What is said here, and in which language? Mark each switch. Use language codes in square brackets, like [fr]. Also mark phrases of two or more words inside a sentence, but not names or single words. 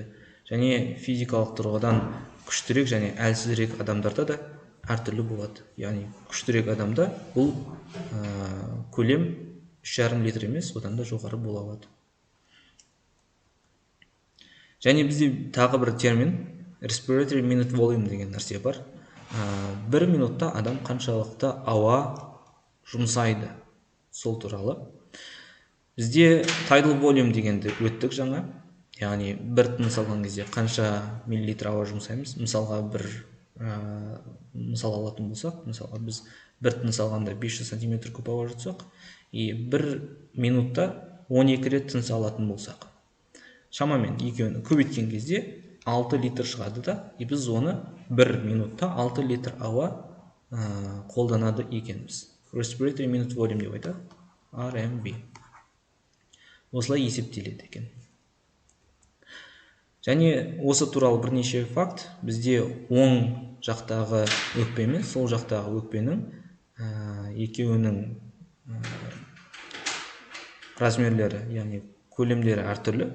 [kk] Және физикалық тұрғыдан күштірек және әлсізірек адамдарда да әртүрлі болады. Яғни күштірек адамда бұл көлем 3,5 литр емес, одан да жоғары бола алады. Және бізде тағы бір термин [en] Respiratory minute volume [kk] деген нәрсе бар. 1 минутта адам қаншалықты ауа жұмсайды, сол туралы. Бізде [en] tidal volume [kk] дегенді өттік жаңа. Яғни бір тыныс алған кезде қанша миллилитр ауа жұмсаймыз. Мысалға мысал алатын болсақ, мысалға біз бір тыныс алғанда 500 сантиметр куб ауа жұтсақ, 1 минутта 12 рет тыныс алатын болсақ, шамамен екеуін көбейткен кезде 6 литр шығады да, біз оны 1 минутта 6 литр ауа қолданады екенбіз. [en] Respiratory minute volume [kk] деп айтады, RMB. Осылай есептеледі екен. Және осы туралы бірнеше факт бізде оң жақтағы өкпе мен сол жақтағы өкпенің екеуінің размерлері, яғни көлемдері әртүрлі.